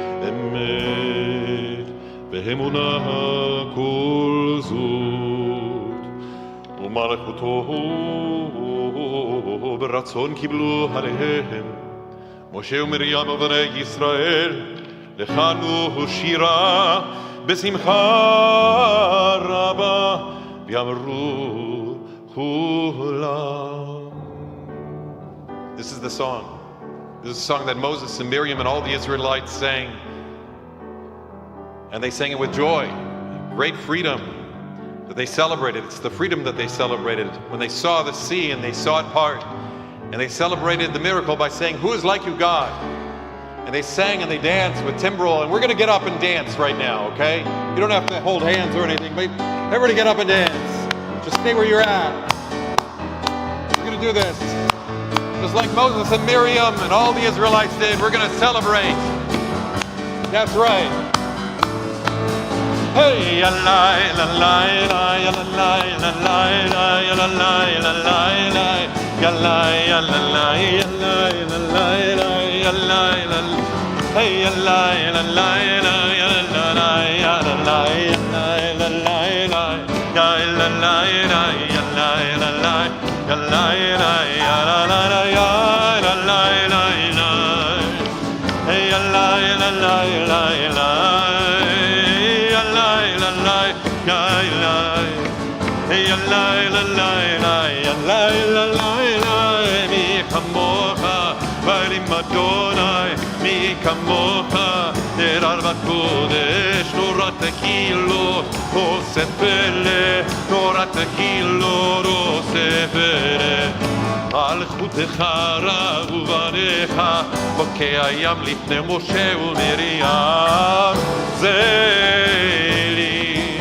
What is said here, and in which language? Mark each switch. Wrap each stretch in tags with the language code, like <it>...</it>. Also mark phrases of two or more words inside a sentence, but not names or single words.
<he>אמת ואמונה כל זאת, ומלכותו ברצון קיבלו עליהם משה ומרים ובני ישראל, לכנו שירה בשמחה רבה, ואמרו כולם.</he> <en>This is the song. This is a song that Moses and Miriam and all the Israelites sang. And they sang it with joy, great freedom that they celebrated. It's the freedom that they celebrated when they saw the sea and they saw it part. And they celebrated the miracle by saying, "Who is like you, God?" And they sang and they danced with timbrel. And we're going to get up and dance right now, okay? You don't have to hold hands or anything, but everybody get up and dance. Just stay where you're at. We're going to do this. Just like Moses and Miriam and all the Israelites did, we're going to celebrate. That's right. Hey, la la la la la la la la la la la la. Ya la ya la la ya la la la ya la la. Hey, ya la la la la ya la la ya la la ya la la la ya la la ya la la la ya la la ya la la ya la la la. Hey, ya la la la la la.</en> <he>Hey, la la la la la la la, מי כמוכה, באלים ה', מי כמוכה, נאדר בקודש, נורא תהילות, עושה פלא, נורא תהילות, עושה פלא. מלכותך רב ובניך, חוקי הים לפני משה ומרים, זה לי.</he>